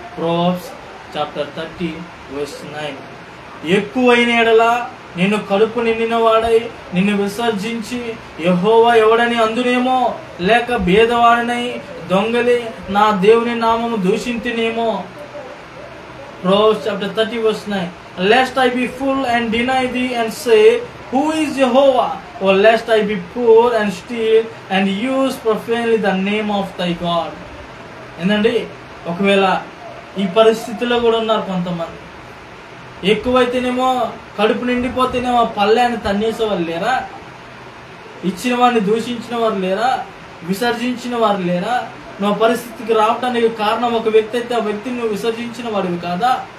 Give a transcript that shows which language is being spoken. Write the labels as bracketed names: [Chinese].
[English] Proverbs chapter 30 verse 9. [Telugu] ఎక్కువైన ఎడల నిన్ను కడుపు నిండిన వాడై నిన్ను విసర్జించి యెహోవా ఎవడని అందునేమో, లేక భేదవాడినై దొంగలి నా దేవుని నామము దూషించినేమో. [English] Proverbs chapter 30 verse 9. Lest I be full and deny thee and say, who is Jehovah? Or lest I be poor and steal and use profanely the name of thy God. [Telugu] ఏందండి, ఒకవేళ ఈ పరిస్థితిలో కూడా ఉన్నారు కొంతమంది. ఎక్కువైతేనేమో కడుపు నిండిపోతేనేమో పళ్ళాన్ని తన్నేసే వాళ్ళు లేరా? ఇచ్చిన వాడిని దూషించిన వారు లేరా? విసర్జించిన వారు లేరా? నువ్వు పరిస్థితికి రావడానికి కారణం ఒక వ్యక్తి అయితే ఆ వ్యక్తిని నువ్వు విసర్జించిన వాడివి కాదా?